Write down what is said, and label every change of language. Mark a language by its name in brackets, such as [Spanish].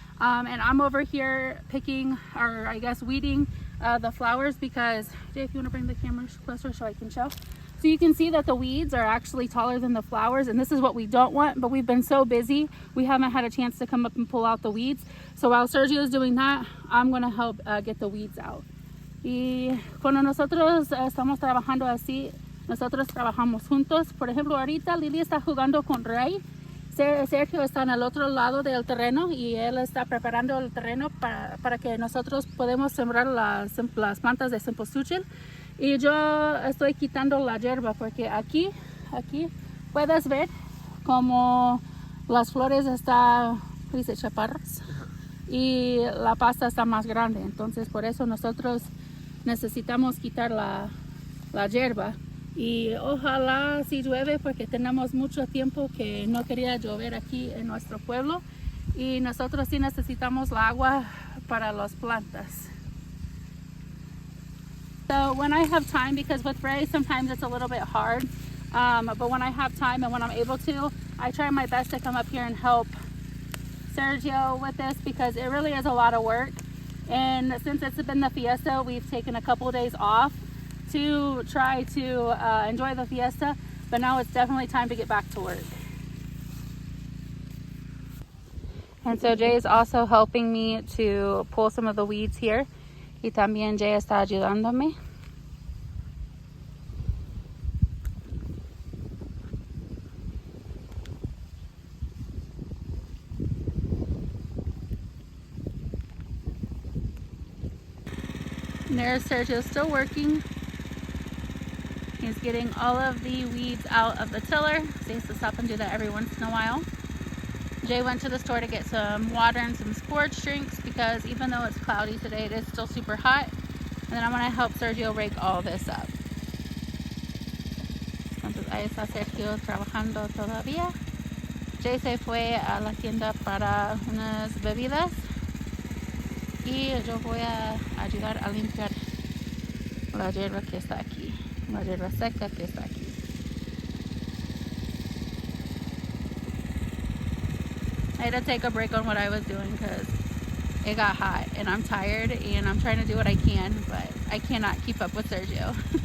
[English] And I'm over here picking, or I guess weeding the flowers because, Jay, if you want to bring the camera closer so I can show. So you can see that the weeds are actually taller than the flowers, and this is what we don't want, but we've been so busy, we haven't had a chance to come up and pull out the weeds. So while Sergio is doing that, I'm going to help get the weeds out. [Spanish] Y cuando nosotros estamos trabajando así, nosotros trabajamos juntos. Por ejemplo, ahorita Lily está jugando con Ray. Sergio está en el otro lado del terreno y él está preparando el terreno para que nosotros podamos sembrar las plantas de cempasúchil. Y yo estoy quitando la hierba porque aquí puedes ver como las flores están, dice, chaparras y la pasta está más grande. Entonces por eso nosotros necesitamos quitar la hierba. Y ojalá si llueve porque tenemos mucho tiempo que no quería llover aquí en nuestro pueblo. Y nosotros sí necesitamos la agua para las plantas. [English] So when I have time, because with Ray sometimes it's a little bit hard, but when I have time and when I'm able to, I try my best to come up here and help Sergio with this because it really is a lot of work. And since it's been the fiesta, we've taken a couple of days off to try to enjoy the fiesta, but now it's definitely time to get back to work. And so Jay is also helping me to pull some of the weeds here. [Spanish] Y también Jay está ayudándome. [English] And there's Sergio still working. He's He's getting all of the weeds out of the tiller. So he has to stop and do that every once in a while. Jay went to the store to get some water and some sports drinks because even though it's cloudy today, it is still super hot. And then I'm going to help Sergio rake all this up. [Spanish] Entonces ahí está Sergio trabajando todavía. Jay se fue a la tienda para unas bebidas y yo voy a ayudar a limpiar la hierba que está aquí, la hierba seca que está aquí. [English] I had to take a break on what I was doing because it got hot and I'm tired and I'm trying to do what I can, but I cannot keep up with Sergio.